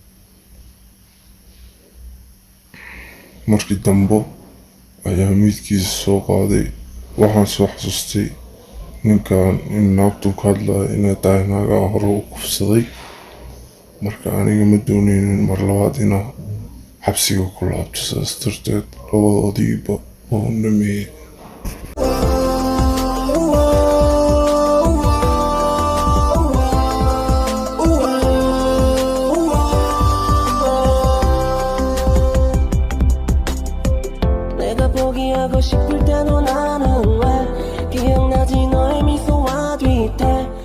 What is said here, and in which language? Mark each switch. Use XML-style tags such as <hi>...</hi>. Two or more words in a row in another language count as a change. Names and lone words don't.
<so>markii dambe ayaa miidkiisa soo qaaday. waxaan soo xasuustay ninkan in naagtu ka hadlaya inay tahay naagaa hore u kufsaday. marka aniga ma dooneynin mar labaad inaa xabsiga ku laabto, saas darteed labadoodiiba waa u dhameeyey.</so> <ko>내가 포기하고 싶을 때도 나는 왜 기억나지 너의 미소와 뒤태</ko>